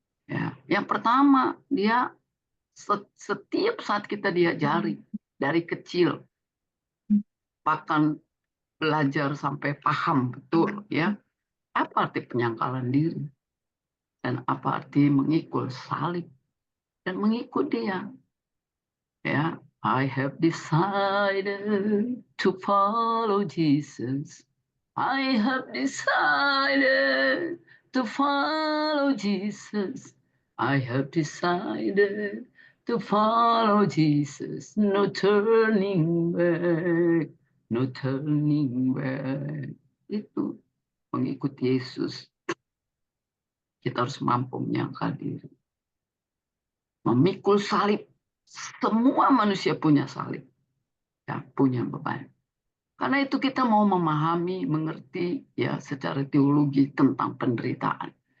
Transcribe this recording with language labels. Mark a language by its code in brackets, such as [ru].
[id] Ya, yang pertama dia setiap saat kita diajari dari kecil, bahkan belajar sampai paham betul ya apa arti penyangkalan diri dan apa arti mengikut salib dan mengikut dia. [en] Ya, I have decided to follow Jesus. I have decided to follow Jesus. I have decided to follow Jesus. No turning back, no turning back. [id] Itu mengikuti Yesus. Kita harus mampu menyangkal diri. Memikul salib. Semua manusia punya salib. Ya, punya beban. Karena itu kita mau memahami, mengerti ya secara teologi tentang penderitaan.